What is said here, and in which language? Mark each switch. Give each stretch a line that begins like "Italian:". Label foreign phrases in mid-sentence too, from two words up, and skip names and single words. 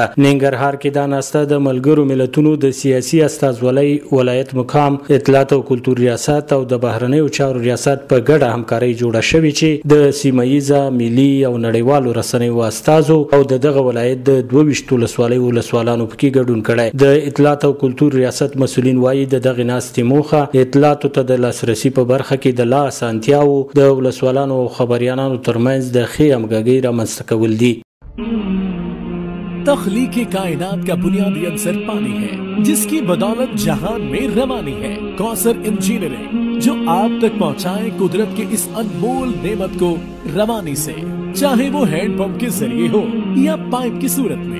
Pashto: ننګرهار کې دا ناسته د ملګرو ملتونو د سیاسي استازولۍ ولایت مقام اطلاعات او کلتور ریاست او د بهرنیو چارو ریاست په ګډه همکاري جوړه شوې چې د سیمه‌ییزه ملي او نړیوالو رسنیو استازو او دغه ولایت د 22 ولسوالانو پکې ګډون کړي. د اطلاعات او کلتور ریاست مسؤلین وایي دغه ناستې موخه اطلاعاتو ته د لاسرسي په برخه کې د لا اسانتیاو د ولسوالانو او خبريالانو ترمنځ د ښې همغږۍ رامنځته کول دي.
Urdu: تخلیق کائنات کا بنیادی عنصر پانی ہے جس کی بدولت جہان میں روانی ہے. کوثر انجینئرنگ جو آپ تک پہنچائے قدرت کے اس انمول نعمت کو روانی سے، چاہے وہ ہینڈ پمپ کے ذریعے ہو یا پائپ کی صورت میں.